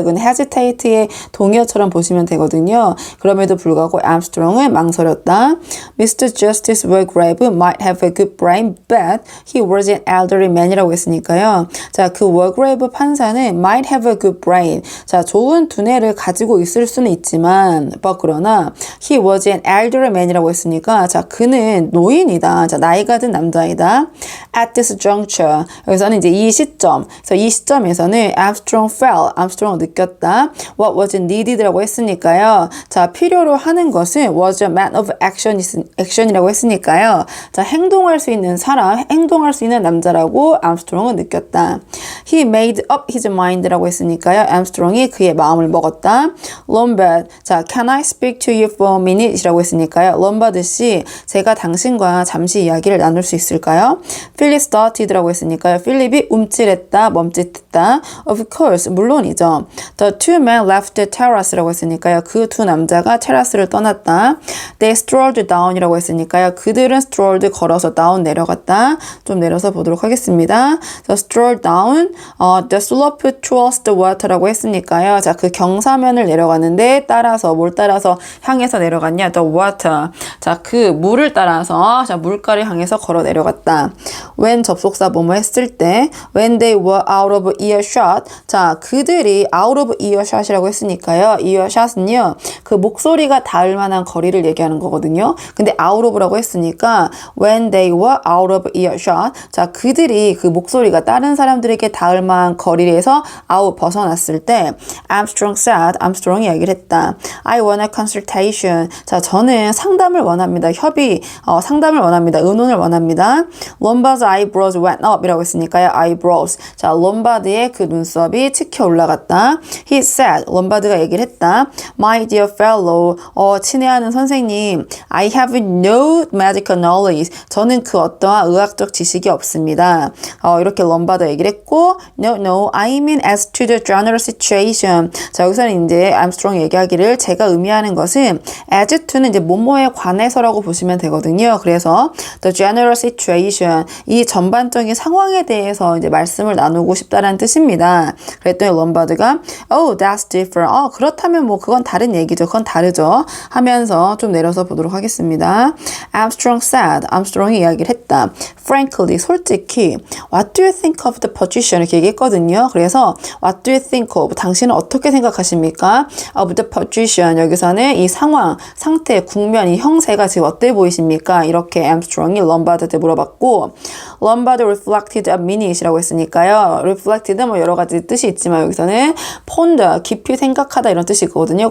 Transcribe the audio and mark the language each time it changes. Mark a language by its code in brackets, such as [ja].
[ko] 이건 hesitate의 동의어처럼 보시면 되거든요. 그럼에도 불구하고 Armstrong은 망설였다. [en] Mr. Justice Wargrave might have a good brain, but he was an elderly man이라고 했으니까요. [ko] 자, 그 Wargrave 판사는 [en] might have a good brain. [ko] 자, 좋은 두뇌를 가지고 있을 수는 있지만, but 그러나 [en] he was an elderly man [ko] 이라고 했으니까, 자, 그는 노인이다. 자, 나이가 든 남자이다. [en] At this juncture. [ko] 여기서는 이제 이 시점. 그래서 이 시점에서는 [en] Armstrong felt, [ko] Armstrong 느꼈다. [en] What was needed라고 했으니까요. [ko] 자, 필요로 하는 것은 [en] was a man of action [ko] 이라고 했으니까요. 자, 행동할 수 있는 사람, 행동할 수 있는 남자라고 암스트롱은 느꼈다. [en] He made up his mind라고 했으니까요. [ko] 암스트롱이 그의 마음을 먹었다. [en] Lombard, 자, can I speak to you for a minute? [ko] 이라고 했으니까요. 롬바드 씨, 제가 당신과 잠시 이야기를 나눌 수 있을까요? [en] Philip started [ko] 라고 했으니까요. 필립이 움찔했다, 멈칫했다. [en] Of course, [ko] 물론이죠. [en] The two men left the terrace라고 했으니까요. [ko] 그 두 남자가 테라스를 떠났다. [en] They strolled down이라고 했으니까요. [ko] 그들은 strolled 걸어서 down 내려갔다. 좀 내려서 보도록 하겠습니다. [en] So strolled down, the slope towards the water라고 했으니까요. [ko] 자, 그 경사면을 내려갔는데 따라서 뭘 따라서 향해서 내려갔냐? [en] The water. [ko] 자, 그 물을 따라서 자, 물가를 향해서 걸어 내려갔다. [en] When [ko] 접속사 뭐뭐 했을 때 [en] when they were out of earshot. [ko] 자, 그들이 [en] out of earshot [ko] 이라고 했으니까요. earshot은요. 그 목소리가 닿을 만한 거리를 얘기하는 거거든요. [en] 근데 out of라고 했으니까 when they were out of earshot. [ko] 자, 그들이 그 목소리가 다른 사람들에게 닿을 만한 거리에서 out 벗어났을 때 [en] Armstrong said, [ko] 암스트롱이 얘기를 했다. [en] I want a consultation. [ko] 자, 저는 상담을 원합니다. 협의, 상담을 원합니다. 의논을 원합니다. [en] Lombard's eyebrows went up 이라고 했으니까요. eyebrows. [ko] 자, 롬바드의 그 눈썹이 치켜 올라갔다. [en] He said, [ko] 롬바드가 얘기를 했다. [en] My dear fellow, [ko] 친애하는 선생님, [en] I have no medical knowledge. [ko] 저는 그 어떠한 의학적 지식이 없습니다. 이렇게 롬바드 얘기를 했고, [en] No, I mean as to the general situation. [ko] 자, 여기서는 이제 암스트롱 얘기하기를 제가 의미하는 것은 as to는 이제 뭐뭐에 관해서라고 보시면 되거든요. 그래서 the general situation, 이 전반적인 상황에 대해서 이제 말씀을 나누고 싶다라는 뜻입니다. 그랬더니 롬바드가 [en] Oh, that's different. [ko] 그렇다면 뭐 그건 다른 얘기죠. 그건 다르죠. 하면서 좀 내려서 보도록 하겠습니다. [en] Armstrong said, [ko] 암스트롱이 이야기를 했다. [en] Frankly, [ko] 솔직히 [en] What do you think of the position? [ko] 이렇게 얘기했거든요. [en] 그래서 What do you think of? [ko] 당신은 어떻게 생각하십니까? [en] Of the position. [ko] 여기서는 이 상황, 상태, 국면, 이 형세가 지금 어때 보이십니까? 이렇게 암스트롱이 롬바드한테 물어봤고 [en] Lombard reflected a minute [ko] 이라고 했으니까요. reflected 뭐 여러 가지 뜻이 있지만 여기서는 ponder, 깊이 생각하다 이런 뜻이 있거든요.